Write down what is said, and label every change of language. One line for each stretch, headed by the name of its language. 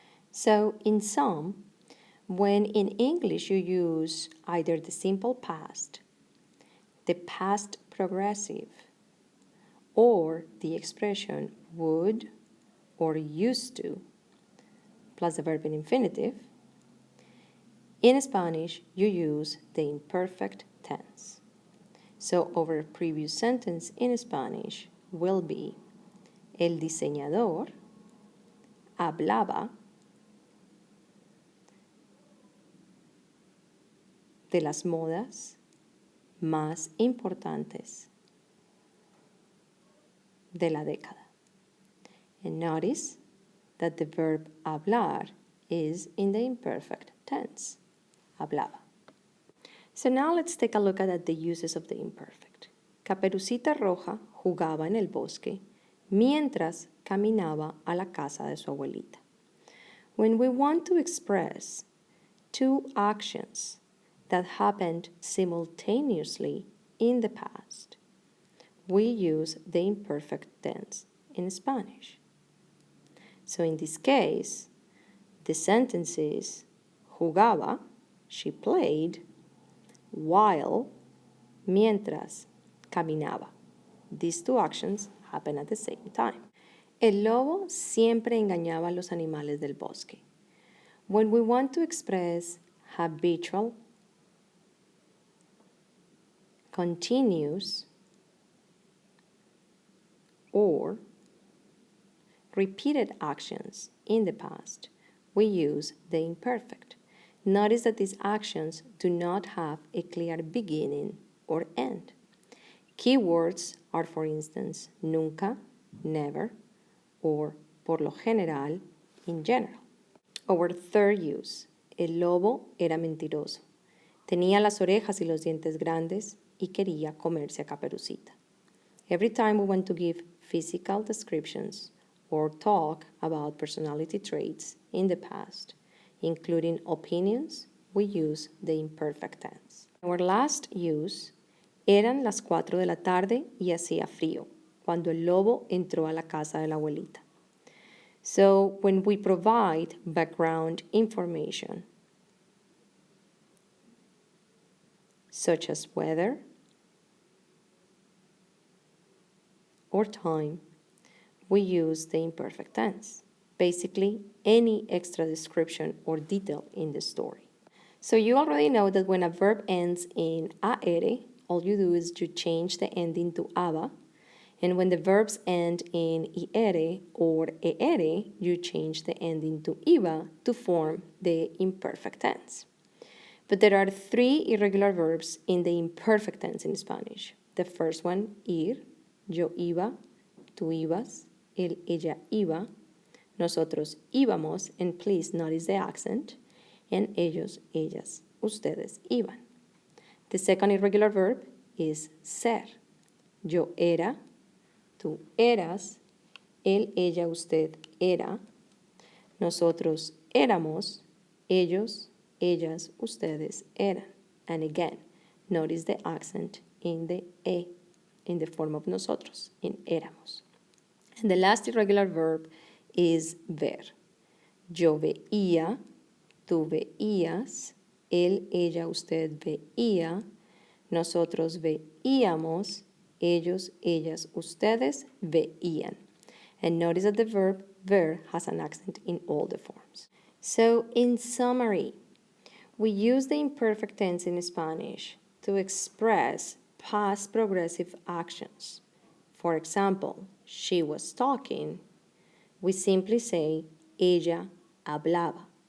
English: So in sum, when in English you use either the simple past, the past progressive, or the expression would or used to plus the verb in infinitive, in Spanish you use the imperfect tense. So our previous sentence in Spanish will be
Spanish: el diseñador hablaba de las modas más importantes de la década.
English: And notice that the verb hablar is in the imperfect tense, hablaba. So now let's take a look at the uses of the imperfect.
Spanish: Caperucita Roja jugaba en el bosque mientras caminaba a la casa de su abuelita.
English: When we want to express two actions that happened simultaneously in the past, we use the imperfect tense in Spanish. So in this case, the sentence is jugaba, she played, while, mientras, caminaba. These two actions happen at the same time.
Spanish: El lobo siempre engañaba a los animales del bosque.
English: When we want to express habitual, continuous, or repeated actions in the past, we use the imperfect. Notice that these actions do not have a clear beginning or end. Keywords are, for instance, nunca, never, or por lo general, in general. Our third use,
Spanish: el lobo era mentiroso. Tenía las orejas y los dientes grandes y quería comerse a Caperucita.
English: Every time we want to give physical descriptions or talk about personality traits in the past, including opinions, we use the imperfect tense. Our last use,
Spanish: eran las 4 de la tarde y hacía frío. cuando el lobo entró a la casa de la abuelita.
English: So when we provide background information, such as weather or time, we use the imperfect tense. Basically, any extra description or detail in the story. So you already know that when a verb ends in aere, all you do is you change the ending to aba. And when the verbs end in iere or eere, you change the ending to iba to form the imperfect tense. But there are 3 irregular verbs in the imperfect tense in Spanish. The first one,
Spanish: ir, yo iba, tú ibas, él, ella iba, nosotros íbamos,
English: and please notice the accent,
Spanish: and ellos, ellas, ustedes iban.
English: The second irregular verb is ser.
Spanish: Yo era, tú eras, él, ella, usted era, nosotros éramos, ellos, ellas, ustedes eran.
English: And again, notice the accent in the e, in the form of nosotros, in éramos. And the last irregular verb is ver.
Spanish: Yo veía, tú veías, él, ella, usted veía, nosotros veíamos, ellos, ellas, ustedes veían.
English: And notice that the verb ver has an accent in all the forms. So, in summary, we use the imperfect tense in Spanish to express past progressive actions. For example, she was talking. We simply say,
Spanish: ella hablaba.